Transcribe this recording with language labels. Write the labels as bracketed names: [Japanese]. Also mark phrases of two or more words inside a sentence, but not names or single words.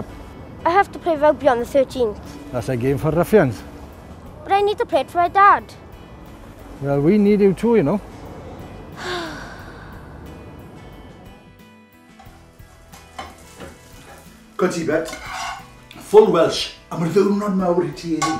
[English] I have to play rugby on the 13th. That's a game for ruffians. But I need to play it for my dad. Well, we need you too, you know. [Welsh] Good ti, Bet. [English] Full Welsh. [Welsh] A mae'r ddiwrnod mawr I ti edrych.